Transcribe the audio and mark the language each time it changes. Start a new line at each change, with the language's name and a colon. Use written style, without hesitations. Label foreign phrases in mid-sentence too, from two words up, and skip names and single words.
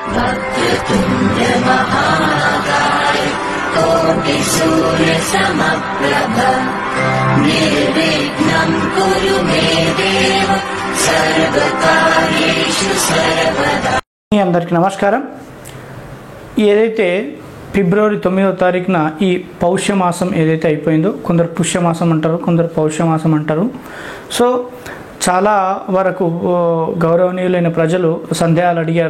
Sanskrit: वक्रतुण्ड महाकाय कोटिसूर्यसमप्रभ निर्विघ्नं कुरु मे देव सर्वकार्येषु सर्वदा।
Telugu: అందరికీ నమస్కారం. ఏదైతే ఫిబ్రవరి 9వ తారీఖున ఈ పౌష్యమాసం ఏదైతే అయిపోయిందో, కొందరు పుష్యమాసం అంటారు, కొందరు పౌష్యమాసం అంటారు. సో చాలా వరకు గౌరవనీయులైన ప్రజలు సందేహాలు అడిగారు.